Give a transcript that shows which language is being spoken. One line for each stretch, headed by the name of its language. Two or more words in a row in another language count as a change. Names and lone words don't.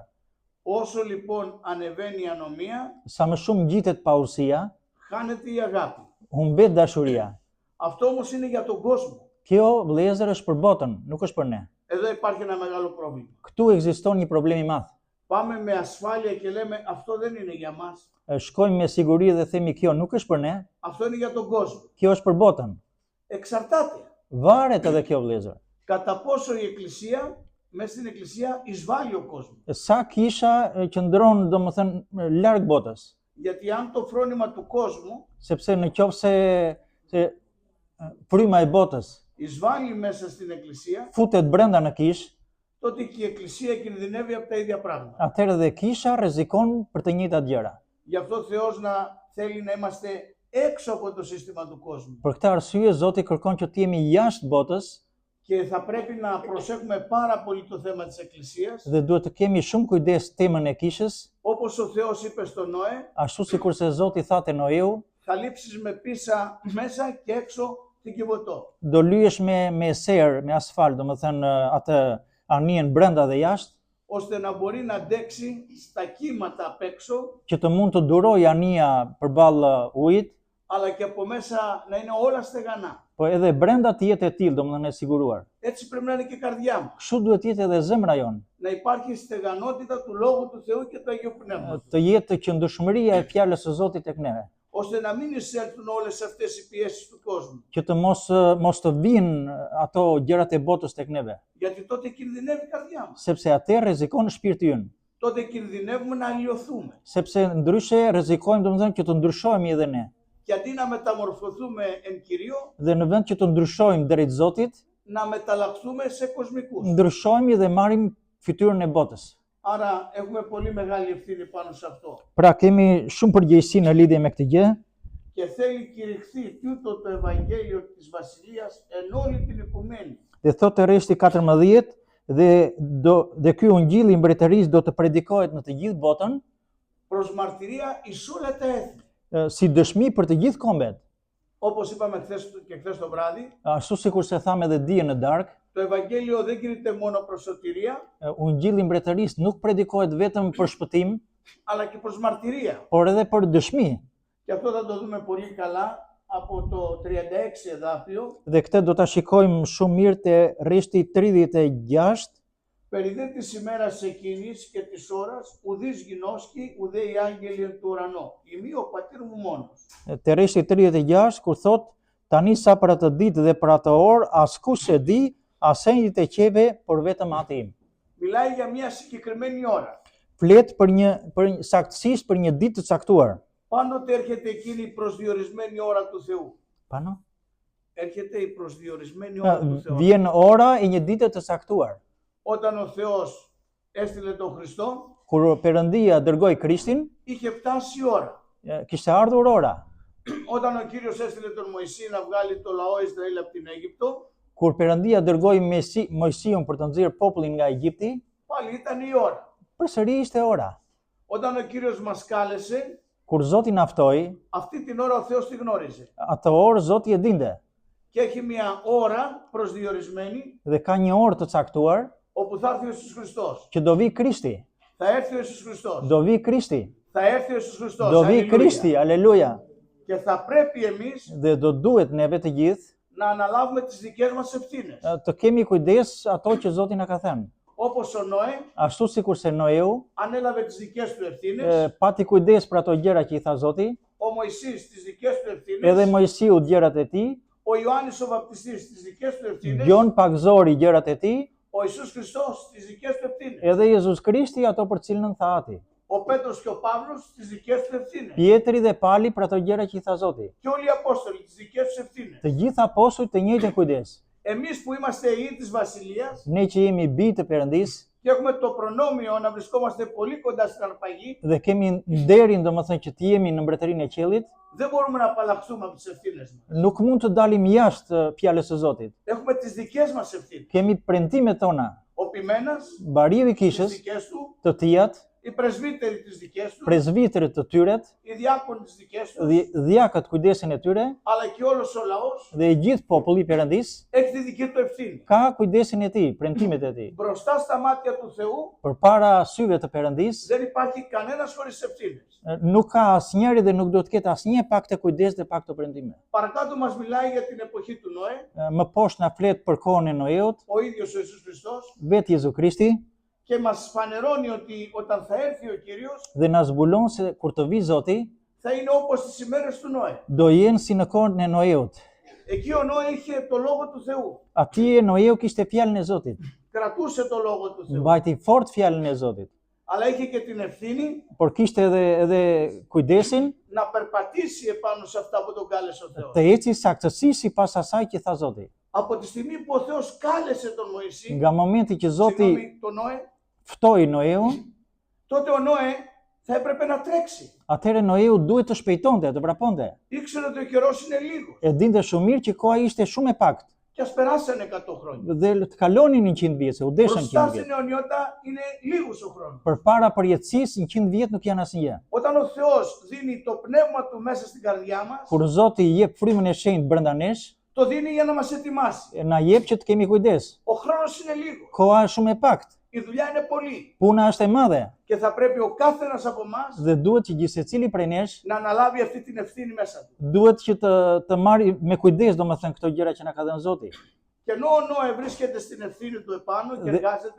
Greek: Όσο λοιπόν ανεβαίνει η ανομία,
Albanian: Sa më shumë ngjitet paosia,
Greek: χάνεται η αγάπη.
Albanian: humbet dashuria.
Greek: Αυτό όμως είναι για τον κόσμο.
Albanian: Kjo vëllezër është për botën, nuk është për ne.
Greek: Εδώ υπάρχει ένα μεγάλο πρόβλημα.
Albanian: Këtu ekziston një problem i madh.
Greek: Πάμε με ασφάλεια και λέμε αυτό δεν είναι για μας.
Albanian: Shkojmë me siguri dhe themi kjo nuk është për ne,
Greek: Αυτό είναι για τον κόσμο.
Albanian: kjo është për botën.
Greek: Εξαρτάται.
Albanian: Varet edhe kjo vëllezër.
Greek: Κατά πόσο η Εκκλησία, μέσα στην Εκκλησία εισβάλλει ο κόσμος.
Albanian: Sa kisha qëndron domethënë larg botës,
Greek: Γιατί αν το φρόνημα του κόσμου
Albanian: sepse në qoftë se fryma e botës
Greek: εισβάλλει μέσα στην Εκκλησία,
Albanian: futet brenda në kish,
Greek: τότε και η Εκκλησία κινδυνεύει από τα ίδια πράγματα.
Albanian: atëherë dhe kisha rrezikon për të njëjtat gjëra.
Greek: Γι' αυτό ο Θεός να θέλει να είμαστε έξω από το σύστημα του κόσμου.
Albanian: Për këtë arsye Zoti kërkon që të jemi jashtë botës
Greek: Και θα πρέπει να προσέχουμε πάρα πολύ το θέμα της Εκκλησίας.
Albanian: dhe duhet të kemi shumë kujdes temën e kishës,
Greek: Όπως ο Θεός είπε στον Νόε,
Albanian: ashtu sikurse Zoti tha te Noeu,
Greek: θα λείψεις με πίσα μέσα και έξω την κυβωτό.
Albanian: do lyesh me ser, me asfalt, domethënë atë anien brenda dhe jashtë,
Greek: ώστε να μπορεί να αντέξει στα κύματα απ' έξω,
Albanian: që të mund të durojë ania përballë ujit,
Greek: αλλά και από μέσα να είναι όλα στεγανά.
Albanian: po edhe brenda të jetë e tillë, domethënë e siguruar.
Greek: Έτσι πρέπει να είναι και η καρδιά μας.
Albanian: Kështu duhet të jetë edhe zemra jonë,
Greek: Να υπάρχει στεγανότητα του Λόγου του Θεού και του Αγίου Πνεύματος.
Albanian: të jetë të qëndrueshmëria e fjalës së Zotit tek neve,
Greek: Ώστε να μην εισέλθουν όλες αυτές οι πιέσεις του κόσμου.
Albanian: që të mos të vinë ato gjërat e botës tek neve,
Greek: Γιατί τότε κινδυνεύει η καρδιά μας.
Albanian: sepse atë rrezikon shpirti ynë.
Greek: Τότε κινδυνεύουμε να αλλοιωθούμε.
Albanian: Sepse ndryshe rrezikojmë domethënë që të ndryshojmë edhe ne.
Greek: Και αντί να μεταμορφωθούμε εν Κυρίω,
Albanian: Dhe në vend që të ndryshojmë drejt Zotit,
Greek: να μεταλλαχθούμε σε κοσμικούς.
Albanian: ndryshojmë dhe marrim fytyrën e botës.
Greek: Άρα έχουμε πολύ μεγάλη ευθύνη πάνω σε αυτό.
Albanian: Pra kemi shumë përgjegjësi në lidhje me këtë gjë
Greek: Και θέλει κηρυχθεί τούτο το Ευαγγέλιο της Βασιλείας εν όλη την οικουμένη.
Albanian: dhe thotë rreshti 14 dhe ky ungjilli i mbretërisë do të predikohet në të gjithë botën
Greek: Προς μαρτυρία εις όλα τα έθνη.
Albanian: si dëshmi për të gjithë kombet.
Greek: Όπως είπαμε χθες το βράδυ,
Albanian: Ashtu sikur se thamë edhe dije në darkë,
Greek: το Ευαγγέλιο δεν κηρύττεται μόνο προς σωτηρία,
Albanian: ungjilli i mbretërisë nuk predikohet vetëm për shpëtim,
Greek: αλλά και προς μαρτυρία.
Albanian: por edhe për dëshmi.
Greek: Και αυτό θα το δούμε πολύ καλά από το 36 εδάφιο.
Albanian: Dhe këtë do ta shikojmë shumë mirë te rreshti 36.
Greek: Περί δε της ημέρας εκείνης και της ώρας, ουδείς γινώσκει, ουδέ οι άγγελοι εν του ουρανό. Ημί ο πατήρ μου μόνος.
Albanian: Te rreshti 36 kur thot tani sa për atë ditë dhe për atë orë askush e di, as enjtë e qeve, por vetëm Ati im.
Greek: Μιλάει για μια συγκεκριμένη ώρα.
Albanian: Flet për saktësisht për një ditë të caktuar.
Greek: Πάντοτε έρχεται εκείνη η προσδιορισμένη ώρα του Θεού. Pano? Έρχεται η προσδιορισμένη ώρα του Θεού.
Albanian: Vjen ora e një dite të caktuar.
Greek: Όταν ο Θεός έστειλε τον Χριστό,
Albanian: Kur Perëndia dërgoi Krishtin,
Greek: είχε φτάσει η ώρα.
Albanian: kishte ardhur ora.
Greek: Όταν ο Κύριος έστειλε τον Μωυσή να βγάλει το λαό Ισραήλ από την Αίγυπτο,
Albanian: Kur Perëndia dërgoi Mojsiun për të nxjerrë popullin nga Egjipti,
Greek: πάλι ήταν η ώρα.
Albanian: përsëri ishte ora.
Greek: Όταν ο Κύριος μας κάλεσε,
Albanian: Kur Zoti na ftoi,
Greek: αυτή την ώρα ο Θεός τη γνώριζε.
Albanian: atë orë Zoti e dinte
Greek: Και έχει μια ώρα προσδιορισμένη,
Albanian: dhe ka një orë të caktuar
Greek: όπου θα έρθει ο Ιησούς Χριστός.
Albanian: që do vi Krishti.
Greek: Θα έρθει ο Ιησούς Χριστός.
Albanian: Do vi Krishti.
Greek: Θα έρθει ο Ιησούς Χριστός.
Albanian: Do vi
Greek: Αλληλούια.
Albanian: Krishti. Aleluja.
Greek: Και θα πρέπει εμείς
Albanian: Dhe do duhet neve të gjithë
Greek: να αναλάβουμε τις δικές μας ευθύνες.
Albanian: të kemi kujdes ato që Zoti na ka thënë.
Greek: Όπως ο Νόε
Albanian: Ashtu sikur se Noeu
Greek: ανέλαβε τις δικές του ευθύνες,
Albanian: pati kujdes për ato gjëra që i tha Zoti,
Greek: ο Μωυσής τις δικές του
Albanian: edhe
Greek: ευθύνες,
Albanian: Mojsiu gjërat e tij,
Greek: ο Ιωάννης ο Βαπτιστής τις δικές του ευθύνες,
Albanian: Gjon Pagzori gjërat e tij,
Greek: ο Ιησούς Χριστός τις δικές του ευθύνες,
Albanian: edhe Jezus Krishti ato për cilën tha Ati.
Greek: ο Πέτρος και ο Παύλος τις δικές του ευθύνες
Albanian: Pietri dhe Pali për ato gjëra që i tha Zoti.
Greek: και όλοι οι Απόστολοι τις δικές τους ευθύνες.
Albanian: Të gjithë apostujt të njëjtën kujdes.
Greek: Εμείς που είμαστε ιοί της Βασιλείας
Albanian: Ne që jemi bij të Perëndisë
Greek: και έχουμε το προνόμιο να βρισκόμαστε πολύ κοντά στην αρπαγή,
Albanian: dhe kemi nderin domethënë që të jemi në mbretërinë e qiellit,
Greek: δεν μπορούμε να απαλλαχθούμε από τις ευθύνες μας.
Albanian: nuk mund të dalim jashtë fjalës së Zotit.
Greek: Έχουμε τις δικές μας ευθύνες.
Albanian: Kemi premtimet tona,
Greek: Ο Ποιμένας,
Albanian: bariu i
Greek: τις
Albanian: kishës,
Greek: δικές του,
Albanian: të tijat,
Greek: οι πρεσβύτεροι τις δικές του,
Albanian: presbiterit të tyret,
Greek: οι διάκονοι τις δικές του,
Albanian: dhjakët kujdesin e tyre
Greek: αλλά και όλος ο λαός
Albanian: dhe i gjithë populli i Perëndisë
Greek: έχει τη δική του ευθύνη.
Albanian: ka kujdesin e tij, premtimet e tij.
Greek: Μπροστά στα μάτια του Θεού
Albanian: Përpara syve të Perëndisë
Greek: δεν υπάρχει κανένας χωρίς ευθύνες.
Albanian: nuk ka asnjëri dhe nuk do të ketë asnjë pak të kujdes dhe pak të premtime.
Greek: Παρακάτω μας μιλάει για την εποχή του Νόε,
Albanian: Më poshtë na flet për kohën e Noeut,
Greek: ο ίδιος ο Ιησούς Χριστός,
Albanian: vetë Jezu Krishti,
Greek: και μας φανερώνει ότι όταν θα έρθει ο Κύριος
Albanian: dhe na zbulon se kur të vi Zoti,
Greek: θα είναι όπως τις ημέρες του Νόε.
Albanian: do jenë si në kohën e Noeut.
Greek: Εκεί ο Νόε είχε το Λόγο του Θεού.
Albanian: Atje Noeu kishte fjalën e Zotit.
Greek: Κρατούσε το Λόγο του Θεού.
Albanian: Mbajti fort fjalën e Zotit,
Greek: Αλλά είχε και την ευθύνη
Albanian: por kishte edhe kujdesin
Greek: να περπατήσει επάνω σε αυτά που τον κάλεσε ο Θεός.
Albanian: të eci saktësisht sipas asaj që tha Zoti.
Greek: Από τη στιγμή που ο Θεός κάλεσε τον Μωυσή,
Albanian: Nga momenti që Zoti
Greek: συγγνώμη, τον Νόε,
Albanian: ftoi Noeun,
Greek: τότε ο Νόε θα έπρεπε να τρέξει.
Albanian: atëherë Noeu duhet të shpejtonte, të vraponte.
Greek: Ήξερε ότι ο καιρός είναι λίγος
Albanian: E dinte shumë mirë që koha ishte shumë e paktë
Greek: και ας περάσανε 100 χρόνια.
Albanian: dhe të kalonin 100 vjet, se u deshën 100
Greek: Μπροστά στην
Albanian: vjet.
Greek: αιωνιότητα είναι λίγος ο χρόνος.
Albanian: Përpara përjetësisë 100 vjet nuk janë asnjë.
Greek: Όταν ο Θεός δίνει το πνεύμα του μέσα στην καρδιά μας,
Albanian: Kur Zoti i jep frymën e shenjtë brenda nesh,
Greek: το δίνει για να μας ετοιμάσει.
Albanian: na jep që të kemi kujdes.
Greek: Ο χρόνος είναι λίγο.
Albanian: Koha është shumë e paktë.
Greek: Η δουλειά είναι πολύ.
Albanian: Puna është e madhe
Greek: Και θα πρέπει ο κάθε ένας από εμάς
Albanian: dhe duhet që gjithsecili prej nesh
Greek: να αναλάβει αυτή την ευθύνη μέσα του.
Albanian: duhet që të marrë me kujdes domethënë këto gjëra që na ka dhënë Zoti.
Greek: Και ενώ ο Νόε βρίσκεται στην ευθύνη του επάνω και εργάζεται,